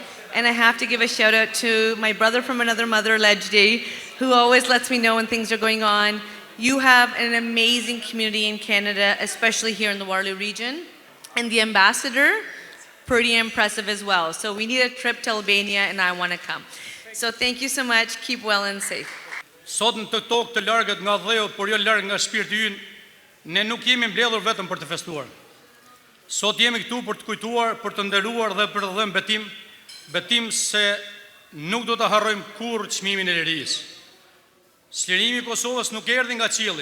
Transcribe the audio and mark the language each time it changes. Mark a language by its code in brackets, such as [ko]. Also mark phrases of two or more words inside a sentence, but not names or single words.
[en] And I have to give a shout out to my brother from another mother, Lejdi, who always lets me know when things are going on. You have an amazing community in Canada, especially here in the Waterloo region. And the ambassador, pretty impressive as well. So we need a trip to Albania and I want to come. So thank you so much. Keep well and safe. [sq] Sot në të tokë të largët nga dheu, por jo larg nga shpirti ynë, ne nuk jemi mbledhur vetëm për të festuar. Sot jemi këtu për të kujtuar, për të nderuar dhe për të dhënë betim se nuk do të harrojmë kurrë çmimin e lirisë. Çlirimi i Kosovës nuk erdhi nga qielli.